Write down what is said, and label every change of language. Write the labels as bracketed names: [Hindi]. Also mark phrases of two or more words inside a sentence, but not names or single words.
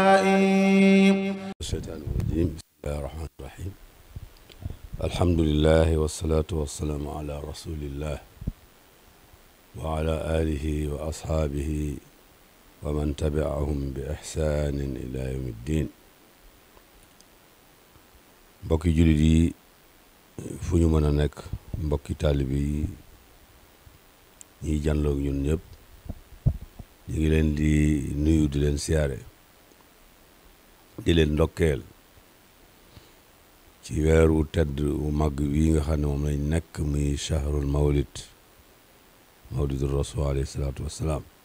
[Arabic] الشيطان الرجيم. بسم الله الرحمن الرحيم. الحمد لله والصلاة والسلام على رسول الله وعلى آله وأصحابه ومن تبعهم بإحسان إلى يوم الدين. [Wolof] mbokki jullit yi fu ñu mën a nekk, mbokki taalibe yi ñiy jànloog ñun ñëpp ñu ngi leen di nuyu, di leen siyaare, di leen ndokkeel ci weeru tedd wu màgg wi nga xam ne moom lañ nekk, muy [Arabic] شهر مولد الرسول عليه الصلاة والسلام.